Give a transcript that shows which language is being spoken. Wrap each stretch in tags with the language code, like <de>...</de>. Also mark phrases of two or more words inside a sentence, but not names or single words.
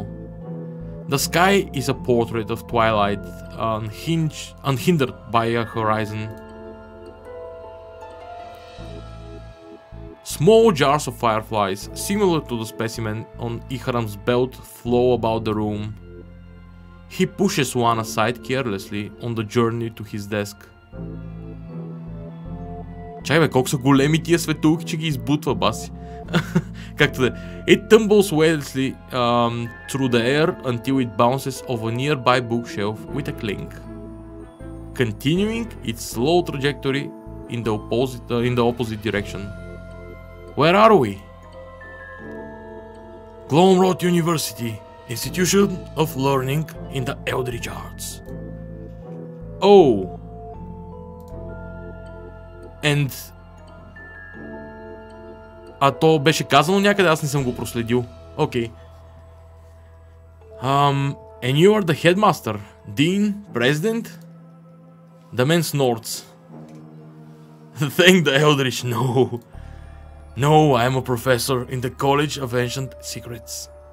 <en>The sky is a portrait of twilight, unhindered by a horizon. Small jars of fireflies, similar to the specimen on Ihram's belt, flow about the room. He pushes one aside carelessly on the journey to his desk.</en> <bg>Чай бе, колко са големи тия светулки, че ги избутва, баси. Както да.</bg> <en>It tumbles weightlessly through the air until it bounces off a nearby bookshelf with a clink, continuing its slow trajectory in the opposite direction. Where are we? Glomrod University, Institution of Learning in the Eldritch Arts. Oh. And...</en> <bg>то беше казано някъде, аз не съм го проследил.</bg> <en>Okay. And you are the headmaster, dean, president? The man snorts. Thank the Eldritch, no. No, I am a professor in the College of Ancient Secrets.</en>